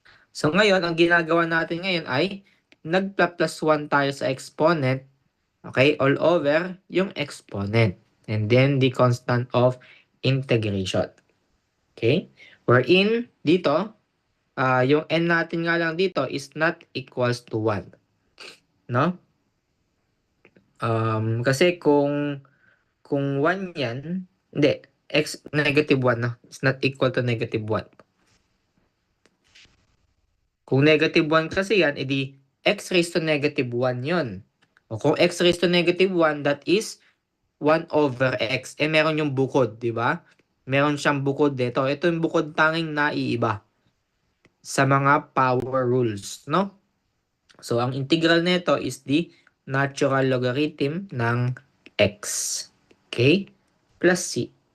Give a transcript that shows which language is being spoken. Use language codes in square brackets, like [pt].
[tl] So ngayon, ang ginagawa natin ngayon ay nagpa-plus 1 tayo sa exponent, okay, all over yung exponent. [en] And then the constant of integration. [tl] Okay? Wherein, dito, yung n natin nga lang dito [en] is not equals to 1. [tl] No? Kasi kung 1 yan, hindi, x negative 1, no? [en] It's not equal to negative 1. [tl] Kung negative 1 kasi yan, edi x raised to negative 1 yon. O kung [en] x raised to negative 1, that is 1 over x. [tl] Meron yung bukod, di ba? Meron siyang bukod dito. Ito yung bukod tanging naiiba sa mga power rules, no? [en] So, ang integral nito is the natural logarithm ng x. Okay? Plus c.